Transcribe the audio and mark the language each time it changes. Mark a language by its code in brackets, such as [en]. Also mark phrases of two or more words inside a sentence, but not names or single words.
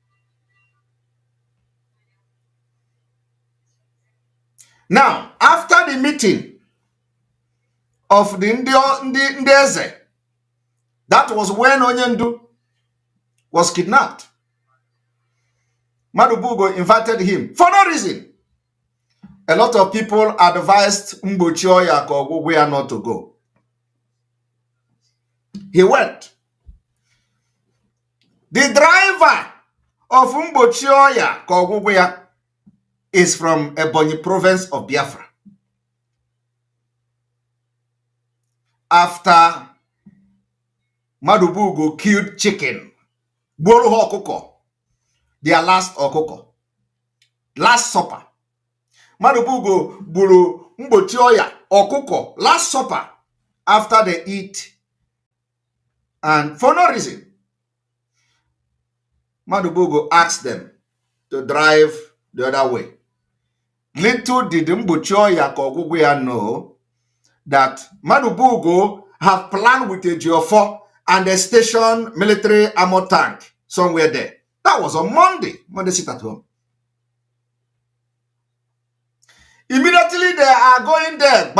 [en] Now, after the meeting of the Ndeze, that was when Onyendu was kidnapped. Madubugo invited him for no reason. A lot of people advised Mgbochi oya ka ọgwụgwụ ya not to go. He went. The driver of Mgbochi oya ka ọgwụgwụ ya is from Ebonyi province of Biafra. After Madubugo killed chicken, [ig] gboro ha ọkụkọ, [en] their last ọkụkọ, last supper. [ig] Madubugo gburu Mgbochi oya ọkụkọ, [en] last supper, after they eat, and for no reason, Madubugo asked them to drive the other way. Little did Mgbochi oya ka ọgwụgwụ ya know that Madubugo have planned with Ejiofor and they stationed military armor tank somewhere there. That was on Monday. Monday sit at home. Immediately they are going there.